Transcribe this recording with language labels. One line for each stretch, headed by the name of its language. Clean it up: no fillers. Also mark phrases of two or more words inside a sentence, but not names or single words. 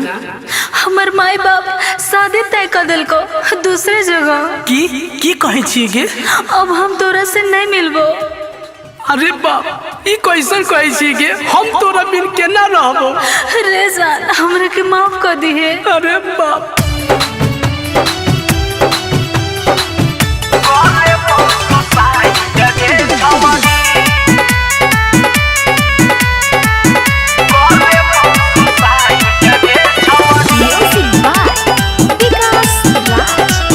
Maithili: हमर माई बाप शादी तय कर दिल को दूसरे जगह। की कहे छी गे? अब हम तोरा से नहीं मिलबो। अरे बाप ई कैसन कहे छी गे? हम तोरा बिन केना रहबो? रे जान हमरा के माफ कर दिहे। अरे बाप
English: Music by Vikas Raj.